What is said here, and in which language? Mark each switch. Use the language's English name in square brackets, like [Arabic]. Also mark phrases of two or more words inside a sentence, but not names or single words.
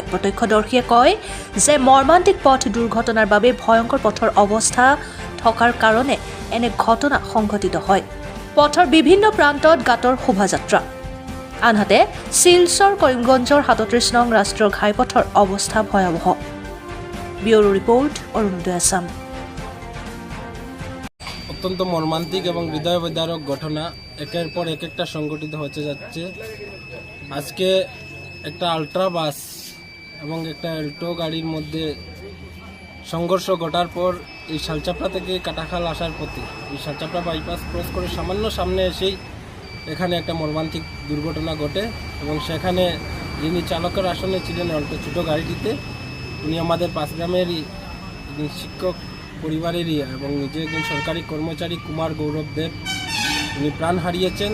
[Assamese] প্ৰত্যক্ষদৰ্শীয়ে কয় যে মৰ্মান্তিক পথ দুৰ্ঘটনাৰ বাবে ভয়ংকৰ পথৰ অৱস্থা থকাৰ কাৰণে এনে ঘটনা সংঘটিত হয়। পথৰ বিভিন্ন প্ৰান্তত গাঁতৰ শোভাযাত্ৰা। আনহাতে শিলচৰ কৰিমগঞ্জৰ 37 নং ৰাষ্ট্ৰীয় ঘাইপথৰ অৱস্থা ভয়াৱহ। [Bangla] ব্যুরো রিপোর্ট অরুণোদয় আসাম। অত্যন্ত মর্মান্তিক এবং হৃদয় বিদারক ঘটনা একের পর একটা সংঘটিত হতে যাচ্ছে। আজকে একটা আল্ট্রা বাস এবং একটা এল্টো গাড়ির মধ্যে সংঘর্ষ ঘটার পর এই শালচাপড়া থেকে কাটাখাল আসার পথে এই শালচাপড়া বাইপাস ক্রস করে সামান্য সামনে এসেই এখানে একটা মর্মান্তিক দুর্ঘটনা ঘটে এবং সেখানে যিনি চালকের আসনে ছিলেন অল্টো ছোটো গাড়িটিতে উনি আমাদের 5 গ্রামেরই শিক্ষক পরিবারেরই এবং নিজে একজন সরকারি কর্মচারী কুমার গৌরব দেব উনি প্রাণ হারিয়েছেন।